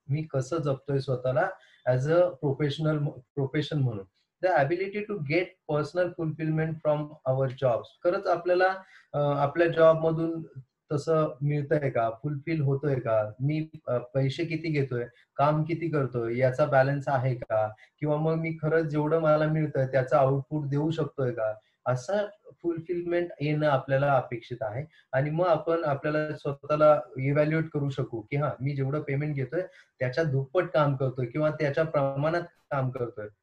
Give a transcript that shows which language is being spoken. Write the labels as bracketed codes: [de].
[mr] मी कसं जगतोय स्वतःला [en] as a profession [mr] म्हणून. [en] The ability to get personal fulfilment from our jobs. [mr] खरंच आपल्याला आपल्या जॉबमधून तसं मिळतंय का? फुलफिल होतोय का? मी पैसे किती घेतोय? काम किती करतोय? याचा बॅलन्स आहे का? किंवा मग मी खरंच जेवढं मला मिळतंय त्याचं आउटपुट देऊ शकतोय का? असं फुलफिलमेंट येणं आपल्याला अपेक्षित आहे. आणि मग आपण आपल्याला स्वतःला इव्हॅल्युएट करू शकू, की हां, मी जेवढं पेमेंट घेतोय त्याच्या दुप्पट काम करतोय किंवा त्याच्या प्रमाणात काम करतोय.